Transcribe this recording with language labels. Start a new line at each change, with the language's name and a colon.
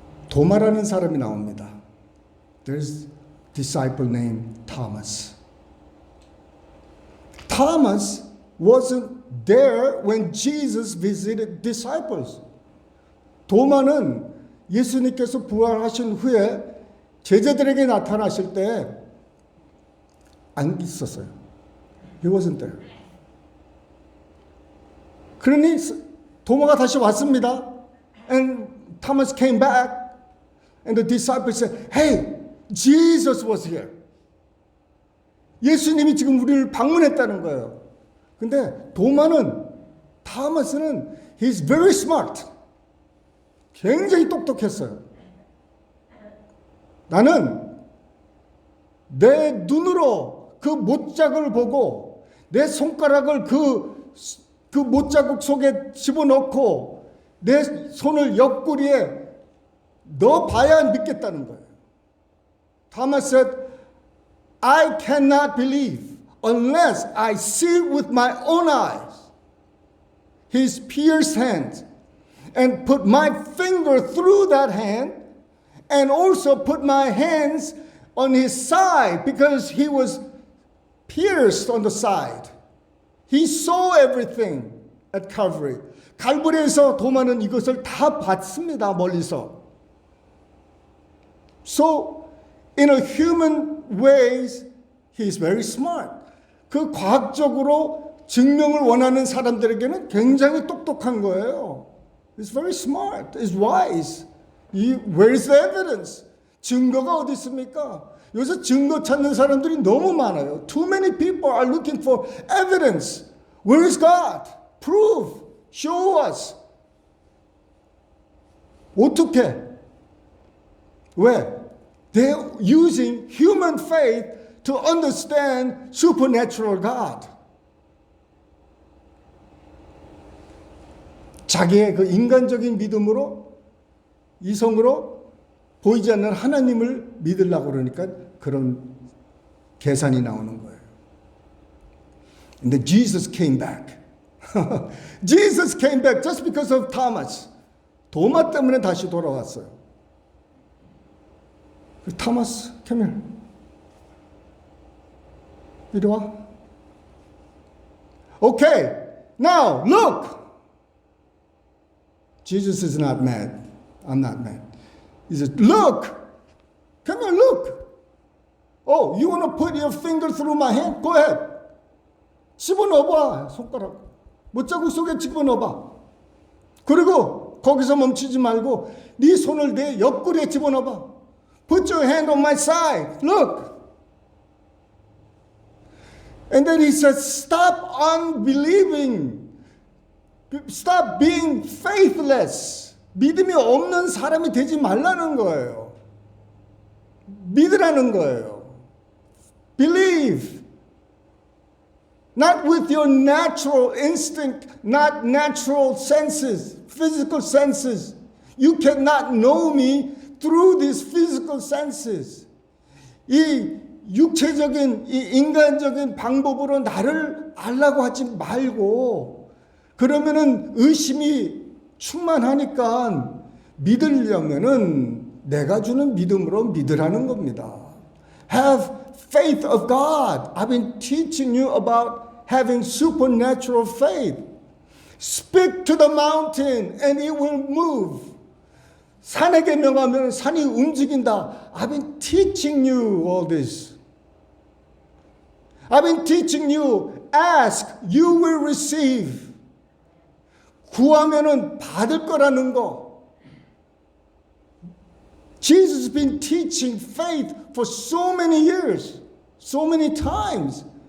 Korean: 도마라는 사람이 나옵니다.
English: There's a disciple named Thomas. Thomas wasn't there when Jesus visited disciples.
Korean: 도마는 예수님께서 부활하신 후에 제자들에게 나타나실 때 안 있었어요.
English: He wasn't there.
Korean: 그러니 도마가 다시 왔습니다.
English: And Thomas came back. And the disciples said, "Hey, Jesus was here."
Korean: 예수님이 지금 우리를 방문했다는 거예요. 근데 토마스는
English: he's very smart.
Korean: 굉장히 똑똑했어요. 나는 내 눈으로 그 못자국을 보고 내 손가락을 그 못자국 속에 집어넣고 내 손을 옆구리에 넣어봐야 믿겠다는 거예요.
English: Thomas said, I cannot believe unless I see with my own eyes his pierced hand and put my finger through that hand and also put my hands on his side because he was pierced on the side. He saw everything at Calvary.
Korean: 갈보리에서 도마는 이것을 다 봤습니다. 멀리서.
English: So, in a human ways, he is very smart.
Korean: 그 과학적으로 증명을 원하는 사람들에게는 굉장히 똑똑한 거예요.
English: He's very smart. He's wise. Where is the evidence?
Korean: 증거가 어디 있습니까? 요새 증거 찾는 사람들이 너무 많아요.
English: Too many people are looking for evidence. Where is God? Prove. Show us.
Korean: 어떻게? 왜?
English: They're using human faith to understand supernatural God.
Korean: 자기의 그 인간적인 믿음으로, 이성으로 보이지 않는 하나님을 믿으려고 그러니까 그런 계산이 나오는 거예요.
English: And then Jesus came back. Jesus came back just because of Thomas.
Korean: 도마 때문에 다시 돌아왔어요.
English: Thomas, come here.
Korean: 이리 와.
English: Okay, now look. Jesus is not mad. I'm not mad. He says, look. Come here, look. Oh, you want to put your finger through my hand? Go ahead.
Korean: 집어넣어봐, 손가락. 못자국 속에 집어넣어봐. 그리고 거기서 멈추지 말고 네 손을 내 옆구리에 집어넣어봐.
English: Put your hand on my side. Look. And then he says, stop unbelieving. Stop being faithless.
Korean: 믿음이 없는 사람이 되지 말라는 거예요. 믿으라는 거예요.
English: Believe. Not with your natural instinct, not natural senses, physical senses. You cannot know me through these physical senses.
Korean: 이 육체적인, 이 인간적인 방법으로 나를 알라고 하지 말고, 그러면은 의심이 충만하니까 믿으려면은 내가 주는 믿음으로 믿으라는 겁니다.
English: Have faith of God. I've been teaching you about having supernatural faith. Speak to the mountain and it will move.
Korean: 산에게 명하면 산이 움직인다.
English: I've been teaching you all this. I've been teaching you, ask, you will receive.
Korean: 구하면은 받을 거라는 거.
English: Jesus has been teaching faith for so many years, so many times.